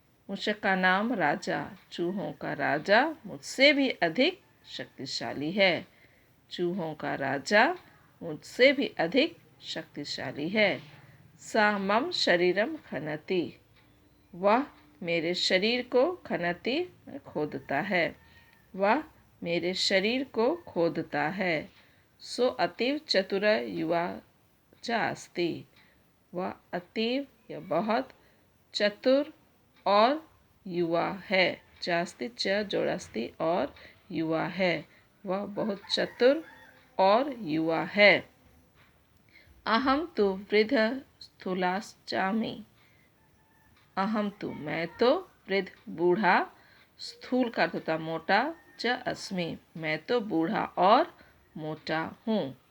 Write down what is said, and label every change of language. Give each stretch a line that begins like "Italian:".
Sanskrit: मूषका नाम राजा,
Hindi: चूहों का राजा मुझसे भी अधिक शक्तिशाली है। चूहों का राजा मुझसे भी अधिक शक्तिशाली है।
Sanskrit: सा मम शरीरम खनति।
Hindi: वह मेरे शरीर को खनति खोदता है। वह मेरे शरीर को खोदता है।
Sanskrit: सो अतीव चतुर युवा च अस्ति।
Hindi: वह अतीव या बहुत चतुर और युवा है। चास्ति च जोड़स्ति और युवा है। वह बहुत चतुर और युवा है।
Sanskrit: अहम तु वृद्ध स्थूलाश्चामि।
Hindi: अहम तु मैं तो, वृद्ध बूढ़ा, स्थूल का अर्थ होता मोटा, च अस्मि मैं तो बूढ़ा और मोटा हूँ।